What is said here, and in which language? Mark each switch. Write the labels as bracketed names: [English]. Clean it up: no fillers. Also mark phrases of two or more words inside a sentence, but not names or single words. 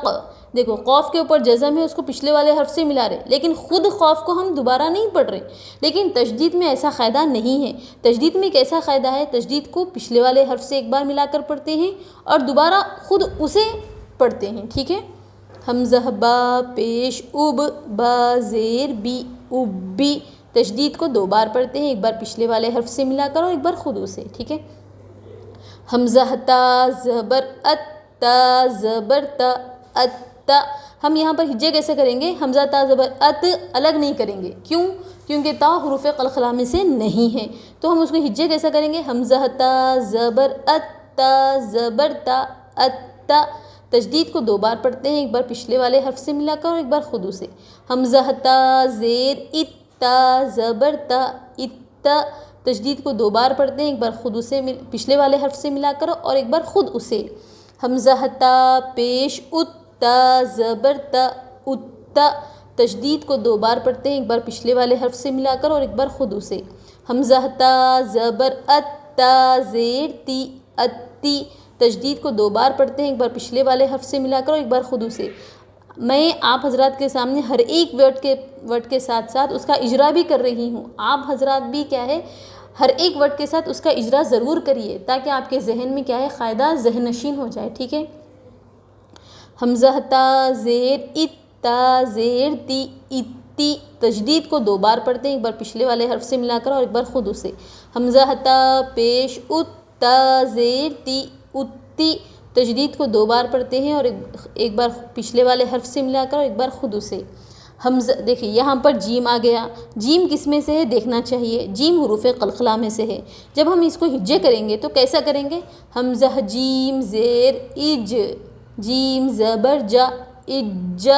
[Urdu] دیکھو قوف کے اوپر جزم ہے، اس کو پچھلے والے حرف سے ملا رہے، لیکن خود قوف کو ہم دوبارہ نہیں پڑھ رہے. لیکن تشدید میں ایسا قاعدہ نہیں ہے. تشدید میں ایک ایسا قاعدہ ہے، تشدید کو پچھلے والے حرف سے ایک بار ملا کر پڑھتے ہیں اور دوبارہ خود اسے پڑھتے ہیں. ٹھیک ہے. حمزہ با پیش اب با زیر بی ابی. تشدید کو 2 بار پڑھتے ہیں، ایک بار پچھلے والے حرف سے ملا کر اور ایک بار خود اسے. ٹھیک ہے. حمزہ تا زبر ات، تا زبر تا ات. ہم یہاں پر ہجے کیسے کریں گے، حمزہ تا زبر ات الگ نہیں کریں گے. کیوں؟ کیونکہ تا حروف قلقلہ میں سے نہیں ہے، تو ہم اس کو ہجے کیسے کریں گے، حمزہ تا زبر ات، تا زبر تا ات. تشدید کو 2 بار پڑھتے ہیں، ایک بار پچھلے والے حرف سے ملا کر اور ایک بار خود اسے. حمزہ تا زیر ات، تا زبر تا ات. تشدید کو 2 بار پڑھتے ہیں، ایک بار خود اسے پچھلے والے حرف سے ملا کر اور ایک بار خود اسے. حمزہ تا پیش ات، تا زبر تا ات. تشدید کو 2 بار پڑھتے ہیں، ایک بار پچھلے والے حرف سے ملا کر اور ایک بار خود اسے. حمزہ تا زبر ات، تا زیر تی اتی. تشدید کو 2 بار پڑھتے ہیں، ایک بار پچھلے والے حرف سے ملا کر اور ایک بار خود اسے. میں آپ حضرات کے سامنے ہر ایک ورڈ کے ساتھ ساتھ اس کا اجرا بھی کر رہی ہوں. آپ حضرات بھی کیا ہے، ہر ایک ورڈ کے ساتھ اس کا اجرا ضرور کریے تاکہ آپ کے ذہن میں کیا ہے، قاعدہ ذہن نشین ہو جائے. ٹھیک ہے. حمزہ تا زیر ات، تا زیر تی اتی. تشدید کو 2 بار پڑھتے ہیں، ایک بار پچھلے والے حرف سے ملا کر اور ایک بار خود اسے. حمزہ تا پیش ات، تا زیر تی اتی. تشدید کو 2 بار پڑھتے ہیں اور ایک بار پچھلے والے حرف سے ملا کر اور ایک بار خود اسے. حمزہ دیکھیے یہاں پر جیم آ گیا. جیم کس میں سے ہے دیکھنا چاہیے. جیم حروف قلقلہ میں سے ہے. جب ہم اس کو ہجے کریں گے تو کیسا کریں گے، حمزہ جیم زیر اج، جیم زبر جا اجا.